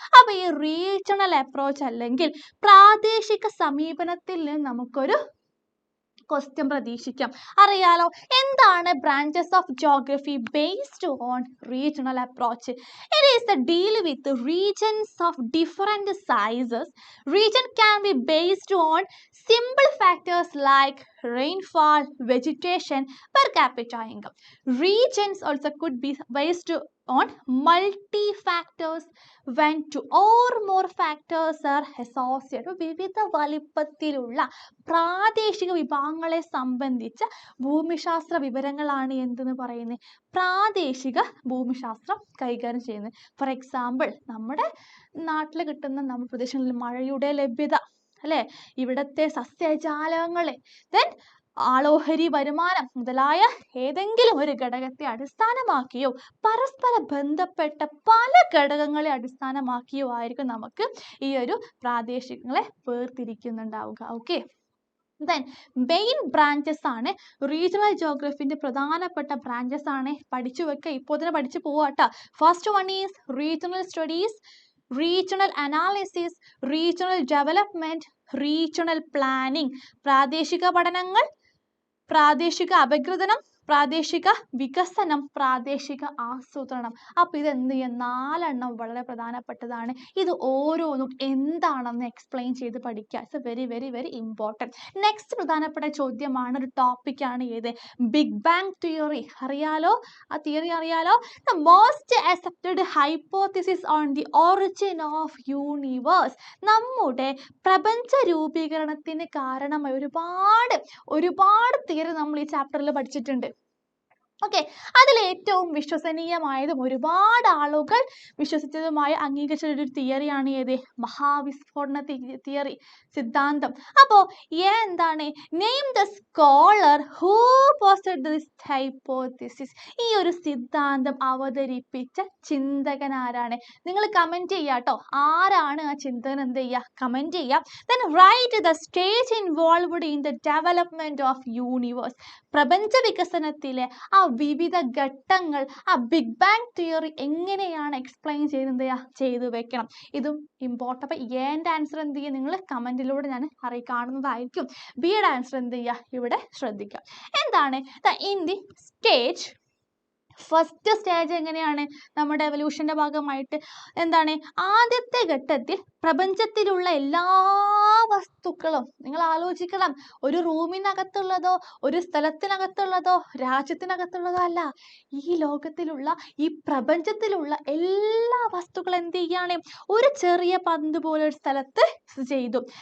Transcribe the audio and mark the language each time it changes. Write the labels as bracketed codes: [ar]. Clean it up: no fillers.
[ml] അപ്പൊ ഈ regional approach അല്ലെങ്കിൽ പ്രാദേശിക സമീപനത്തിൽ നിന്ന് നമുക്കൊരു ക്വസ്റ്റ്യൻ പ്രതീക്ഷിക്കാം, അറിയാലോ. [en] എന്താണ് branches of geography based on regional approach? It is the deal with regions of different sizes. Region can be based on simple factors like rainfall, vegetation, per capita income. Regions also could be based on multi-factors when two or more factors are associated. [ml] വിവിധ വലിപ്പത്തിലുള്ള പ്രാദേശിക വിഭാഗങ്ങളെ സംബന്ധിച്ച ഭൂമിശാസ്ത്ര വിവരങ്ങളാണ് എന്തെന്ന് പറയുന്നത് പ്രാദേശിക ഭൂമിശാസ്ത്രം കൈകാര്യം ചെയ്യുന്നത്. ഫോർ എക്സാമ്പിൾ നമ്മുടെ നാട്ടിൽ കിട്ടുന്ന നമ്മുടെ പ്രദേശങ്ങളിൽ മഴയുടെ ലഭ്യത അല്ലെ, ഇവിടത്തെ സസ്യജാലങ്ങളെ, then ആളോഹരി വരുമാനം മുതലായ ഏതെങ്കിലും ഒരു ഘടകത്തെ അടിസ്ഥാനമാക്കിയോ പരസ്പര ബന്ധപ്പെട്ട പല ഘടകങ്ങളെ അടിസ്ഥാനമാക്കിയോ ആയിരിക്കും നമുക്ക് ഈ ഒരു പ്രാദേശികങ്ങളെ വേർതിരിക്കുന്നുണ്ടാവുക. ഓക്കെ, then മെയിൻ ബ്രാഞ്ചസ് ആണ് റീജിയണൽ ജോഗ്രഫിന്റെ പ്രധാനപ്പെട്ട ബ്രാഞ്ചസ് ആണ്. പഠിച്ചു വെക്കുക, ഇപ്പോൾ തന്നെ പഠിച്ചു പോവാട്ടോ. [en] First one is regional studies, regional analysis, regional development, regional planning. [ml] പ്രാദേശിക പഠനങ്ങൾ, പ്രാദേശിക അപഗ്രഥനം, പ്രാദേശിക വികസനം, പ്രാദേശിക ആസൂത്രണം. അപ്പോൾ ഇത് എന്ത് ചെയ്യാം, 4 എണ്ണം വളരെ പ്രധാനപ്പെട്ടതാണ്. ഇത് ഓരോന്നും എന്താണെന്ന് എക്സ്പ്ലെയിൻ ചെയ്ത് പഠിക്കുക. [en] It's very very very important. [ml] Next പ്രധാനപ്പെട്ട ചോദ്യമാണ്, ഒരു ടോപ്പിക്കാണ് ഏത്, ബിഗ് ബാങ് തിയറി. അറിയാലോ, ആ തിയറി അറിയാലോ. [en] The most accepted hypothesis on the origin of universe. [ml] നമ്മുടെ പ്രപഞ്ച രൂപീകരണത്തിന് കാരണമായി ഒരുപാട് തിയറി നമ്മൾ ഈ ചാപ്റ്ററിൽ പഠിച്ചിട്ടുണ്ട്. ഓക്കെ, അതിൽ ഏറ്റവും വിശ്വസനീയമായതും ഒരുപാട് ആളുകൾ വിശ്വസിച്ചതുമായ അംഗീകരിച്ച ഒരു തിയറിയാണ് ഏത്, മഹാവിസ്ഫോടന തിയറി, സിദ്ധാന്തം. അപ്പോൾ എന്താണ്, [en] Name the scholar who posted this hypothesis. [ml] ഈ ഒരു സിദ്ധാന്തം അവതരിപ്പിച്ച ചിന്തകൻ ആരാണ്? നിങ്ങൾ കമന്റ് ചെയ്യാട്ടോ, ആരാണ് ആ ചിന്തകൻ, എന്ത് ചെയ്യുക, കമന്റ് ചെയ്യാം. [en] then write the stage involved in the development of universe. [ml] പ്രപഞ്ച വികസനത്തിലെ ആ വിവിധ ഘട്ടങ്ങൾ ആ ബിഗ് ബാങ് തിയറി എങ്ങനെയാണ് എക്സ്പ്ലെയിൻ ചെയ്തു വെക്കണം. ഇതും ഇമ്പോർട്ടൻ്റ്. അപ്പോൾ എൻ്റെ ആൻസർ എന്ത് ചെയ്യുക, നിങ്ങൾ കമൻറ്റിലൂടെ ഞാൻ കാണുന്നതായിരിക്കും. ബിയുടെ ആൻസർ എന്ത് ചെയ്യുക, ഇവിടെ ശ്രദ്ധിക്കുക. എന്താണ് in the stage, first stage എങ്ങനെയാണ് നമ്മുടെ എവല്യൂഷൻ്റെ ഭാഗമായിട്ട്, എന്താണ്, ആദ്യത്തെ ഘട്ടത്തിൽ പ്രപഞ്ചത്തിലുള്ള എല്ലാ വസ്തുക്കളും, നിങ്ങൾ ആലോചിക്കണം, ഒരു റൂമിനകത്തുള്ളതോ ഒരു സ്ഥലത്തിനകത്തുള്ളതോ രാജ്യത്തിനകത്തുള്ളതോ അല്ല, ഈ ലോകത്തിലുള്ള ഈ പ്രപഞ്ചത്തിലുള്ള എല്ലാ വസ്തുക്കളും എന്ത് ചെയ്യാണ്, ഒരു ചെറിയ പന്ത് പോലെ ഒരു സ്ഥലത്ത് ചെയ്തു.